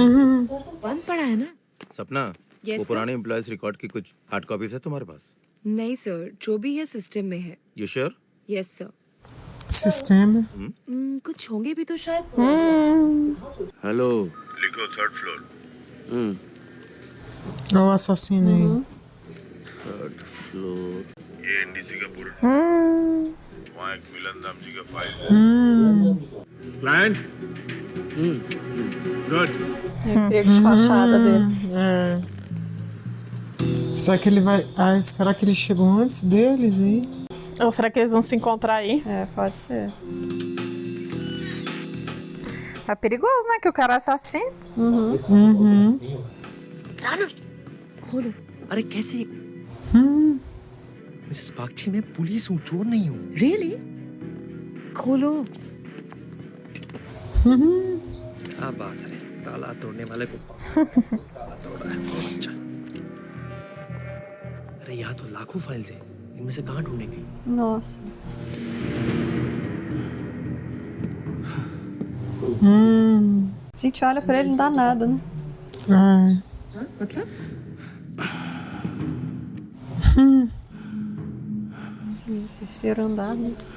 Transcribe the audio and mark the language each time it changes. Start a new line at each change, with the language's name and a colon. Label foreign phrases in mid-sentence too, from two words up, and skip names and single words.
Hindi: बंद पड़ा है ना। सपना, वो पुराने
English: employees record
Hindi: की कुछ
English: hard copies
Hindi: है तुम्हारे पास? नहीं सर, जो भी है सिस्टम में है।
English: You sure? Yes sir.
Portuguese: Sistema.
Hindi: कुछ होंगे भी तो शायद। हेलो। लिखो
English: third floor.
Portuguese: Olha o assassino aí.
English: Third floor.
Hindi: ये एनडीसी का पूरा वहाँ एक मिलन दाम जी का फाइल है।
English: client good
Portuguese: Emprego de fachada dele. Será que ele vai. Ai, será que ele chegou antes deles aí? Ou será que eles vão se encontrar aí? É, pode ser. É perigoso, né? Que o cara é assassino.
Hindi: राना, खोलो। अरे कैसे? मिसेस बागची, मैं पुलिस हूँ, चोर नहीं हूँ। रियली? खोलो। क्या बात है, ताला तोड़ने वाले को ताला तोड़ा है, बहुत अच्छा। अरे यहाँ तो लाखों फाइल्स हैं, इनमें से कहाँ ढूंढेंगे?
Portuguese: Nossa. Gente, olha pra ele, não dá nada, né? Ai.
Hindi: मतलब?
Portuguese: Terceiro andar, né?